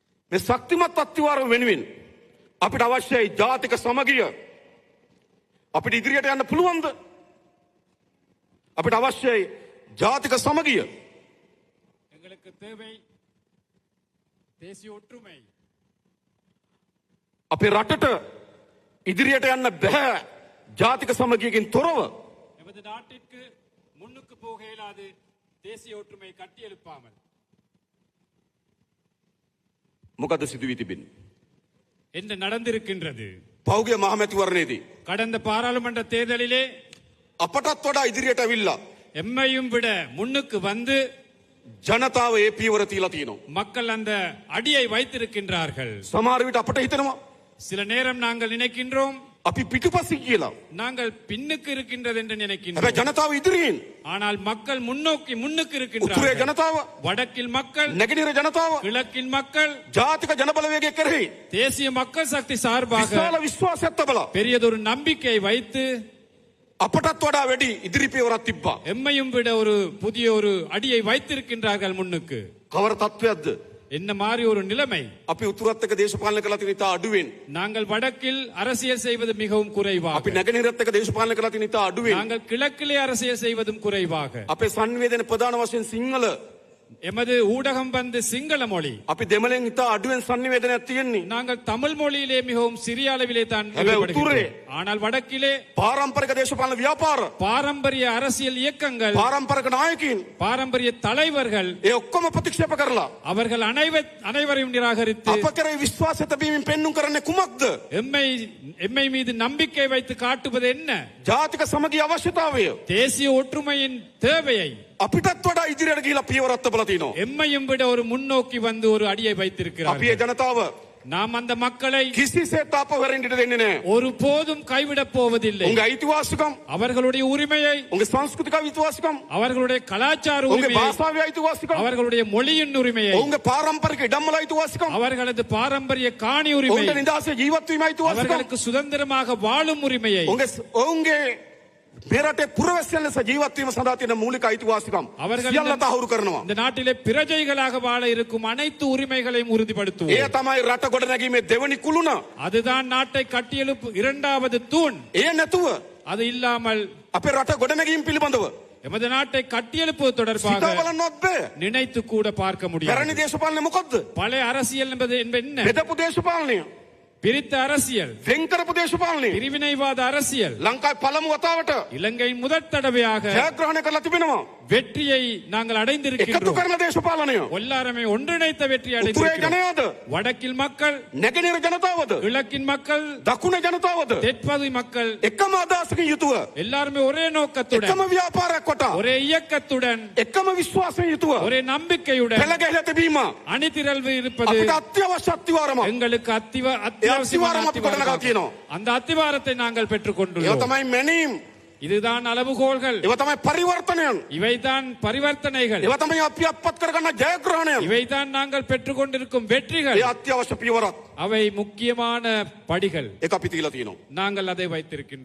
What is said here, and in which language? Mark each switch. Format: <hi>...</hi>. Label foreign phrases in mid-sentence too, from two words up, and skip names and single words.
<si>මේ ශක්තිමත් අත්තිවාරම වෙනුවෙන් අපිට අවශ්‍යයි ජාතික සමගිය. අපිට ඉදිරියට යන්න පුළුවන්ද? අපිට අවශ්‍යයි ජාතික සමගිය.</si> <ta>எங்களுக்கு தேவை தேசிய ஒற்றுமை.</ta> <si>අපේ රටට ඉදිරියට යන්න බෑ ජාතික සමගියකින් තොරව.</si> <ta>எமது நாட்டிற்கு முன்னுக்கு போக இயலாது தேசிய ஒற்றுமை கட்டியெழுப்பாமல்.</ta> <si>මොකද සිදු වී තිබෙන්නේ?</si> <ta>என்ன நடந்திருக்கின்றது?</ta> <si>පෞගිය මහමැතිවරණයේදී</si> <ta>கடந்த பாராளுமன்ற தேர்தலிலே</ta> <si>අපටත් වඩා ඉදිරියට ඇවිල්ලා</si> <ta>எம்மையும் விட முன்னுக்கு வந்து</ta> <si>ජනතාව ඒ පියවර තියලා තියෙනවා.</si> <ta>மக்கள் அந்த அடியை வைத்திருக்கின்றார்கள்.</ta> <si>සමහර විට අපට හිතෙනවා</si> <ta>சில நேரம் நாங்கள் நினைக்கின்றோம்</ta> <si>අපි පිටුපසින් කියලා.</si> <ta>நாங்கள் பின்னுக்கு இருக்கின்றது என்று</ta> <si>හැබැයි</si> <ta>நினைக்கின்றோம்.</ta> <si>ජනතාව ඉදිරියෙන්.</si> <ta>ஆனால் மக்கள் முன்னோக்கி முன்னுக்கு</ta> <si>උතුරේ</si> <ta>இருக்கின்றார்கள்.</ta> <si>ජනතාව,</si> <ta>வடக்கில் மக்கள்,</ta> <si>නැගෙනහිර ජනතාව</si> <ta>கிழக்கில் மக்கள்</ta> <si>ජාතික ජනබලවේගය කෙරෙහි</si> <ta>தேசிய மக்கள் சக்தி சார்பாக</ta> <si>විශාල විශ්වාසයක් තබලා</si> <ta>பெரியதொரு நம்பிக்கை வைத்து</ta> <si>අපටත් වඩා වැඩි ඉදිරි පියවරක් තිබ්බා.</si> <ta>எம்மையும் விட ஒரு புதிய ஒரு அடியை வைத்திருக்கின்றார்கள் முன்னுக்கு.</ta> <si>කවර තත්වයක්ද?</si> <ta>என்ன மாதிரி ஒரு நிலைமை?</ta> <si>අපි උතුරත් එක්ක දේශපාලන කළා තියෙන ඉතා අඩුවෙන්.</si> <ta>நாங்கள் வடக்கில் அரசியல் செய்வது மிகவும் குறைவாக.</ta> <si>අපි නැගෙනහිරත් එක්ක දේශපාලන කළා තියෙන ඉතා අඩුවෙන්.</si> <ta>நாங்கள் கிழக்கிலே அரசியல் செய்வதும் குறைவாக.</ta> <si>අපේ සංවේදන ප්‍රධාන වශයෙන් සිංහල.</si> <ta>எமது ஊடகம் வந்து சிங்கள மொழி.</ta> <si>අපි දෙමළෙන් ඉතා අඩුවෙන් සංවේදනයක් තියෙන්නේ.</si> <ta>நாங்கள் தமிழ் மொழியிலே மிகவும் சிறிய அளவிலே தான்</ta> <si>හැබැයි</si> <ta>ஈடுபடுகின்றோம்.</ta> <si>උතුරේ</si> <ta>ஆனால் வடக்கிலே</ta> <si>පාරම්පරික දේශපාලන ව්‍යාපාර,</si> <ta>பாரம்பரிய அரசியல் இயக்கங்கள்,</ta> <si>පාරම්පරික නායකයින්</si> <ta>பாரம்பரிய தலைவர்கள்</ta> <si>ඒ ඔක්කොම ප්‍රතික්ෂේප කරලා</si> <ta>அவர்கள் அனைவரையும் நிராகரித்து</ta> <si>අප කෙරෙහි විශ්වාසය තැබීමෙන් පෙන්눔 කරන්නේ කුමක්ද?</si> <ta>எம்மை மீது நம்பிக்கை வைத்து காட்டுவது என்ன?</ta> <si>ජාතික සමගිය අවශ්‍යතාවය.</si> <ta>தேசிய ஒற்றுமையின் தேவையை.</ta> <si>අපිටත් වඩා ඉදිරියට ගිහිලා පියවරක් තබලා තිනවා.</si> <ta>எம்மையும் விட ஒரு முன்னோக்கி வந்து ஒரு அடியை</ta> <si>අපි ඒ</si> <ta>வைத்திருக்கிறார்கள்.</ta> <si>ජනතාව</si> <ta>நாம் அந்த மக்களை</ta> <si>කිසිසේත් අපවරින් ඉඩ දෙන්නේ නැහැ.</si> <ta>ஒரு போதும் கைவிடப் போவதில்லை.</ta> <si>උන්ගේ අයිතිවාසිකම්,</si> <ta>அவர்களுடைய உரிமையை,</ta> <si>උන්ගේ සංස්කෘතික අයිතිවාසිකම්,</si> <ta>அவர்களுடைய கலாச்சார</ta> <si>උන්ගේ</si> <ta>உரிமையை,</ta> <si>භාෂාවේ අයිතිවාසිකම්,</si> <ta>அவர்களுடைய மொழியின் உரிமையை,</ta> <si>උන්ගේ පාරම්පරික ඉඩම්වල අයිතිවාසිකම්,</si> <ta>அவர்களது பாரம்பரிய காணி உரிமை,</ta> <si>උන්ගේ නිදහසේ ජීවත් වීම අයිතිවාසිකම්,</si> <ta>அவர்களுக்கு சுதந்திரமாக வாழும் உரிமையை,</ta> <si>උන්ගේ මේ රටේ පුරවැසියන් ලෙස ජීවත් වීම සඳහා තියෙන මූලික අයිතිවාසිකම්</si> <ta>அவர்கள்</ta> <si>සියල්ල තහවුරු කරනවා.</si> <ta>இந்த நாட்டிலே பிரஜைகளாக வாழ இருக்கும் அனைத்து உரிமைகளையும் உறுதிப்படுத்துவோம்.</ta> <si>ඒ තමයි රට ගොඩනැගීමේ දෙවනි කුළුණ.</si> <ta>அதுதான் நாட்டை கட்டியெழுப்பு இரண்டாவது தூண்.</ta> <si>ඒ නැතුව</si> <ta>அது இல்லாமல்</ta> <si>අපේ රට ගොඩනැගීම පිළිබඳව</si> <ta>எமது நாட்டை கட்டியெழுப்புவது தொடர்பாக</ta> <si>සිතා බලන්නවත් බෑ.</si> <ta>நினைத்து கூட பார்க்க முடியாது.</ta> <si>පැරණි දේශපාලනය මොකද්ද?</si> <ta>பழைய அரசியல் என்பது என்ன?</ta> <si>බෙදපු දේශපාලනය,</si> <ta>பிரித்த அரசியல்,</ta> <si>වෙන් කරපු දේශපාලනය.</si> <ta>பிரிவினைவாத அரசியல்</ta> <si>ලංකාවේ පළමු වතාවට</si> <ta>இலங்கையின் முதற் தடவையாக</ta> <si>ජයග්‍රහණය කරලා තිබෙනවා.</si> <ta>வெற்றியை நாங்கள்</ta> <si>එකතු</si> <ta>அடைந்திருக்கின்றோம்.</ta> <si>කරන දේශපාලනය.</si> <ta>எல்லாருமே ஒன்றிணைத்த வெற்றி</ta> <si>උතුරේ</si> <ta>அடைந்திருக்கிறோம்.</ta> <si>ජනයාද,</si> <ta>வடக்கில் மக்கள்,</ta> <si>නැගෙනහිර ජනතාවද,</si> <ta>கிழக்கின் மக்கள்,</ta> <si>දකුණේ ජනතාවද</si> <ta>தெற்பகுதி மக்கள்</ta> <si>එකම අදහසකින් යුතුව,</si> <ta>எல்லாருமே ஒரே நோக்கத்துடன்,</ta> <si>එකම ව්‍යාපාරයක් කොට,</si> <ta>ஒரே இயக்கத்துடன்,</ta> <si>එකම විශ්වාසයෙන් යුතුව</si> <ta>ஒரே நம்பிக்கையுடன்</ta> <si>පෙළ ගැහිලා තිබීම</si> <ta>அணிதிரள்வு இருப்பது</ta> <si>අපිට අත්‍යවශ්‍ය අත්විවරමක්.</si> <ta>எங்களுக்கு அத்தியாவசியமான அத்திவாரம். அந்த அத்திவாரத்தை நாங்கள் பெற்றுக்</ta> <si>ඒව</si> <ta>கொண்டுள்ளோம்.</ta> <si>තමයි මැනීම්,</si> <ta>இதுதான் அளவுகோல்கள்,</ta> <si>ඒව තමයි පරිවර්තනයන්,</si> <ta>இவைதான் பரிவர்த்தனைகள்,</ta> <si>ඒව තමයි අපි අත්පත් කරගන්න ජයග්‍රහණයන්.</si> <ta>இவைதான் நாங்கள் பெற்றுக் கொண்டிருக்கும்</ta> <si>ඒ</si> <ta>வெற்றிகள்.</ta> <si>අත්‍යවශ්‍ය පියවරක්.</si> <ta>அவை முக்கியமான படிகள்.</ta> <si>ඒක අපි තියලා තියෙනවා.</si> <ta>நாங்கள் அதை வைத்திருக்கின்றோம்.</ta>